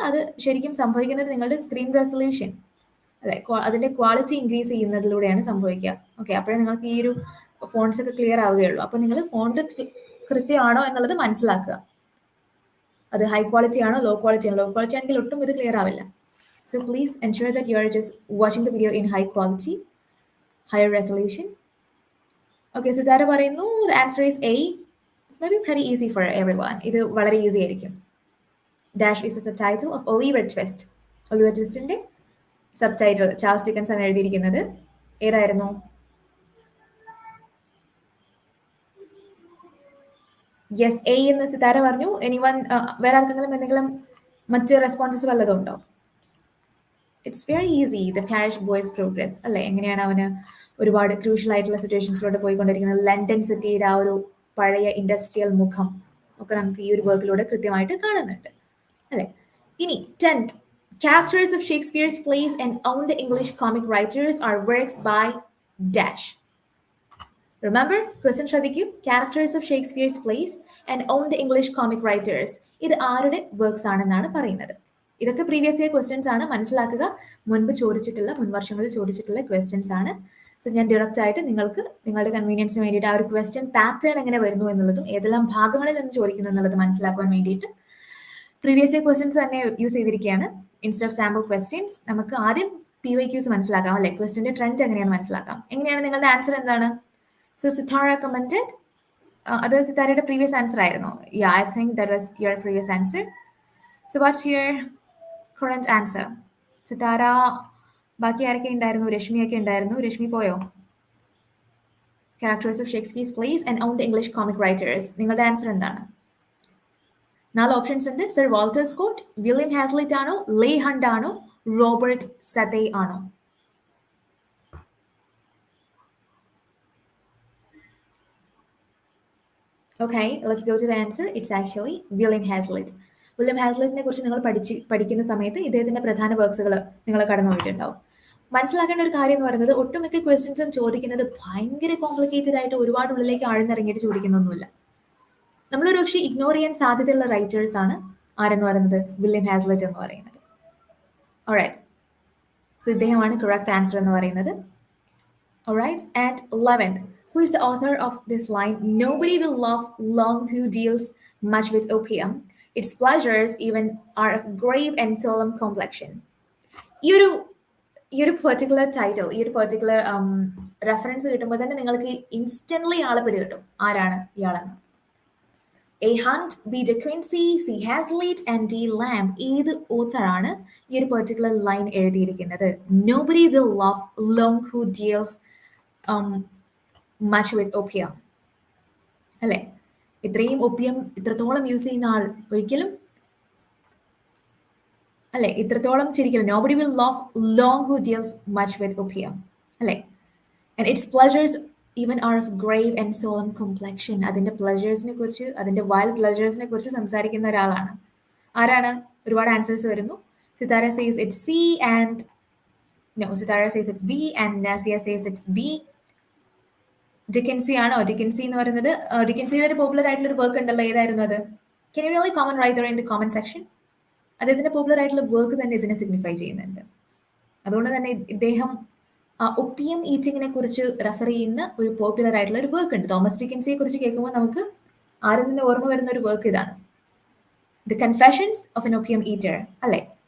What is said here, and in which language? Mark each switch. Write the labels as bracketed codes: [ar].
[ml] അത് ശരിക്കും സംഭവിക്കുന്നത് നിങ്ങളുടെ സ്ക്രീൻ റെസൊല്യൂഷൻ അല്ലെ, അതിന്റെ ക്വാളിറ്റി ഇൻക്രീസ് ചെയ്യുന്നതിലൂടെയാണ് സംഭവിക്കുക. ഓക്കെ, അപ്പോഴേ നിങ്ങൾക്ക് ഈ ഒരു ഫോൺസ് ഒക്കെ ക്ലിയർ ആവുകയുള്ളൂ. അപ്പോൾ നിങ്ങൾ ഫോണ്ട് കൃത്യമാണോ എന്നുള്ളത് മനസ്സിലാക്കുക. അത് ഹൈ ക്വാളിറ്റി ആണോ ലോ ക്വാളിറ്റി ആണോ? ലോ ക്വാളിറ്റി ആണെങ്കിൽ ഒട്ടും ഇത് ക്ലിയർ ആവില്ല. [en] So please ensure that you are just watching the video in high quality, higher resolution. Okay, [ml] Sithara പറയുന്നു [en] the answer is A. It's maybe pretty easy for everyone. [ml] ഇത് വളരെ easy ആയിരിക്കും. [en] Dash is a subtitle of Oliver Twist. [ml] Oliver Twistന്റെ subtitle Charles Dickens ആണ് എഴുതിയിരിക്കുന്നത്. ഏതായിരുന്നു? Yes, A എന്ന് സിതാര പറഞ്ഞു. Anyone വേറെ ആർക്കെങ്കിലും എന്തെങ്കിലും മറ്റ് റെസ്പോൺസസ് വല്ലതും ഉണ്ടോ? [en] It's very easy. [ml] The parish boys progress അല്ലേ? എങ്ങനെയാണ് അവന് ഒരുപാട് ക്രൂഷ്യൽ ആയിട്ടുള്ള സിറ്റുവേഷൻസിലൂടെ പോയിക്കൊണ്ടിരിക്കുന്നത്. ലണ്ടൻ സിറ്റിയുടെ ആ ഒരു പഴയ ഇൻഡസ്ട്രിയൽ മുഖം ഒക്കെ നമുക്ക് ഈ ഒരു വർക്കിലൂടെ കൃത്യമായിട്ട് കാണുന്നുണ്ട് അല്ലേ? [en] ഇനി 10th, characters of Shakespeare's plays and owned English comic writers are works by dash. Remember, question ശ്രദ്ധിക്കൂ. Characters of Shakespeare's plays and owned English comic writers. [ml] ഇത് ആരുടെ വർക്ക്സ് ആണെന്നാണ് പറയുന്നത്. ഇതൊക്കെ പ്രീവിയസ് ഇയർ ക്വസ്റ്റ്യൻസ് ആണ്, മനസ്സിലാക്കുക. മുൻപ് ചോദിച്ചിട്ടുള്ള, മുൻവർഷങ്ങളിൽ ചോദിച്ചിട്ടുള്ള ക്വസ്റ്റ്യൻസ് ആണ്. സോ ഞാൻ ഡയറക്റ്റ് ആയിട്ട് നിങ്ങൾക്ക് നിങ്ങളുടെ കൺവീനിയൻസിന് വേണ്ടിയിട്ട് ആ ഒരു ക്വസ്റ്റ്യൻ പാറ്റേൺ എങ്ങനെ വരുന്നു എന്നുള്ളതും ഏതെല്ലാം ഭാഗങ്ങളിൽ നിന്ന് ചോദിക്കുന്നു എന്നുള്ളത് മനസ്സിലാക്കുവാൻ വേണ്ടിയിട്ട് പ്രീവിയസ് ഇയർ ക്വസ്റ്റ്യൻസ് തന്നെ യൂസ് ചെയ്തിരിക്കുകയാണ്. [en] instead of sample questions [ml] നമുക്ക് ആദ്യം PYQs മനസ്സിലാക്കാം അല്ലെ? ക്വസ്റ്റ്യൻ്റെ ട്രെൻഡ് എങ്ങനെയാണ് മനസ്സിലാക്കാം. എങ്ങനെയാണ് നിങ്ങളുടെ ആൻസർ എന്താണ്? സോ സിതാര കമന്റഡ്, അത് സിതാരയുടെ പ്രീവിയസ് ആൻസർ ആയിരുന്നു. [en] Yeah, I think that was your previous answer. So what's your current answer? [ml] Sithara, ബാക്കി ആരൊക്കെ ഉണ്ടായിരുന്നു? രശ്മിയൊക്കെ ഉണ്ടായിരുന്നു. രശ്മി പോയോ? [en] Characters of Shakespeare's plays and owned English comic writers. [ml] നിങ്ങളുടെ ആൻസർ എന്താണ്? 4 ഓപ്ഷൻസ് ഉണ്ട്. സർ വാൾട്ടർ സ്കോട്ട്, വില്യം ഹാസ്ലിറ്റ് ആണോ, ലേ ഹണ്ട് ആണോ, റോബർട്ട് സതേ ആണോ? [en] Okay, let's go to the answer. It's actually William Hazlitt. [ml] William ഹാസ്ലിറ്റിനെ കുറിച്ച് നിങ്ങൾ പഠിക്കുന്ന സമയത്ത് ഇദ്ദേഹത്തിന്റെ പ്രധാന വർക്ക്സുകൾ നിങ്ങൾ കടന്നു പോയിട്ടുണ്ടാവും. മനസ്സിലാക്കേണ്ട ഒരു കാര്യം എന്ന് പറയുന്നത് ഒട്ടുമിക്ക ക്വസ്റ്റ്യൻസും ചോദിക്കുന്നത് ഭയങ്കര കോംപ്ലിക്കേറ്റഡ് ആയിട്ട് ഒരുപാട് ഉള്ളിലേക്ക് ആഴ്ന്നിറങ്ങിയിട്ട് ചോദിക്കുന്നൊന്നുമില്ല. നമ്മളൊരു പക്ഷേ ഇഗ്നോർ ചെയ്യാൻ സാധ്യതയുള്ള റൈറ്റേഴ്സ് ആണ് ആരെന്ന് പറയുന്നത്? വില്യം ഹാസ്ലിറ്റ് എന്ന് പറയുന്നത്. ഓൾറൈറ്റ്, സോ ഇദ്ദേഹമാണ് കറക്റ്റ് ആൻസർ എന്ന് പറയുന്നത്. [en] Alright, and 11th, who is the author of this line? Nobody will love long who deals much with opium. Its pleasures even are of grave and solemn complexion. [ml] ഈ ഒരു particular title, ഈ ഒരു particular reference കിട്ടുമ്പോൾ തന്നെ നിങ്ങൾക്ക് instantly ആളെ പിടികിട്ടും ആരാണ് ഇയാളെന്ന്. [en] A Hunt, B De Quincey, C Hazlitt and D Lamb. [ml] ഏത് ഓഥറാണ് ഈ ഒരു പെർട്ടിക്കുലർ ലൈൻ എഴുതിയിരിക്കുന്നത്? [en] Nobody will love long who deals much with opium അല്ലെ? [ml] ഇത്രയും ഒപ്പിയം ഇത്രത്തോളം യൂസ് ചെയ്യുന്ന ആൾ ഒരിക്കലും അല്ലെ ഇത്രത്തോളം ചിരിക്കില്ല. [en] Nobody will love long who deals much with opium അല്ലെ? And its pleasures even are of grave and solemn complexion. [ml] അതിന്റെ പ്ലഷേഴ്സിനെ കുറിച്ച്, അതിന്റെ വൈൽഡ് പ്ലഷേഴ്സിനെ കുറിച്ച് സംസാരിക്കുന്ന ഒരാളാണ്. ആരാണ്? ഒരുപാട് ആൻസേഴ്സ് വരുന്നു. [en] Sithara says it's C and no, Sithara says it's B and Nasia says it's B. [ml] ഡിക്കൻസി ആണോ? ഡിക്കൻസി എന്ന് പറയുന്നത് ഡിക്കൻസിയുടെ ഒരു പോപ്പുലർ ആയിട്ടുള്ള ഒരു വർക്ക് ഉണ്ടല്ലോ, ഏതായിരുന്നു അത്? [en] Can you really comment right there in the comment section? [ml] അദ്ദേഹത്തിന്റെ പോപ്പുലർ ആയിട്ടുള്ള വർക്ക് തന്നെ ഇതിനെ സിഗ്നിഫൈ ചെയ്യുന്നുണ്ട്. അതുകൊണ്ട് തന്നെ ഇദ്ദേഹം ഒപ്പിയം ഈറ്റിങ്ങിനെ കുറിച്ച് റെഫർ ചെയ്യുന്ന ഒരു പോപ്പുലർ ആയിട്ടുള്ള ഒരു വർക്ക് ഉണ്ട്. തോമസ് ഡിക്കൻസിയെ കുറിച്ച് കേൾക്കുമ്പോൾ നമുക്ക് ആരും തന്നെ ഓർമ്മ വരുന്ന ഒരു വർക്ക് ഇതാണ്, the confessions of N Opium eater അല്ലെ?